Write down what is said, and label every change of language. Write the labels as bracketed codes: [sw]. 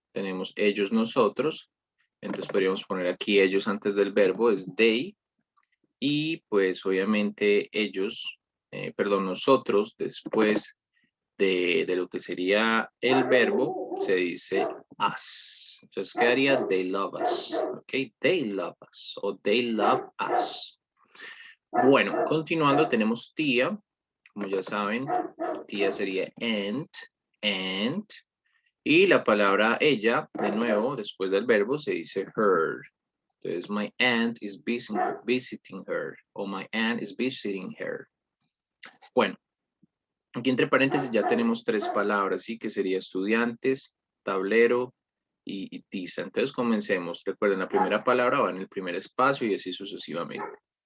[es] Tenemos ellos, nosotros. Entonces podríamos poner aquí ellos antes del verbo, es they. Y pues obviamente ellos, perdón, nosotros después de lo que sería el verbo, se dice us. Entonces quedaría [en] they love us. Ok, they love us o they love us. [es] Bueno, continuando tenemos tía. Como ya saben, tía sería aunt. Y la palabra ella, de nuevo, después del verbo, se dice her. [en] Entonces, my aunt is visiting her. O my aunt is visiting her. [es] Bueno, aquí entre paréntesis ya tenemos tres palabras, ¿sí? Que sería estudiantes, tablero y tiza. Entonces, comencemos. Recuerden, la primera palabra va en el primer espacio y así sucesivamente.